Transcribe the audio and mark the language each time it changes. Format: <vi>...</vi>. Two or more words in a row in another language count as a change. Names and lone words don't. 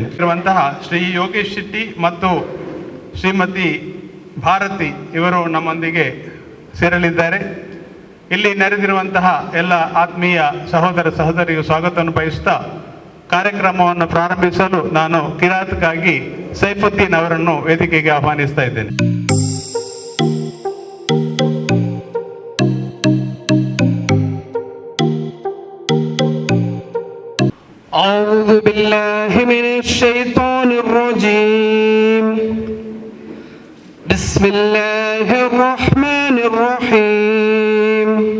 <kn>ಇರುವಂತಹ ಶ್ರೀ ಯೋಗೇಶ್ ಶೆಟ್ಟಿ ಮತ್ತು ಶ್ರೀಮತಿ ಭಾರತಿ ಇವರು ನಮ್ಮೊಂದಿಗೆ ಸೇರಲಿದ್ದಾರೆ. ಇಲ್ಲಿ ನೆರೆದಿರುವಂತಹ ಎಲ್ಲ ಆತ್ಮೀಯ ಸಹೋದರ ಸಹೋದರಿಗೂ ಸ್ವಾಗತವನ್ನು ಬಯಸುತ್ತಾ ಕಾರ್ಯಕ್ರಮವನ್ನು ಪ್ರಾರಂಭಿಸಲು ನಾನು ಕಿರಾತ್ಗಾಗಿ ಸೈಫುದ್ದೀನ್ ಅವರನ್ನು ವೇದಿಕೆಗೆ ಆಹ್ವಾನಿಸ್ತಾ ಇದ್ದೇನೆ.</kn> <ar>أعوذ بالله من الشيطان الرجيم. بسم الله الرحمن الرحيم.</ar>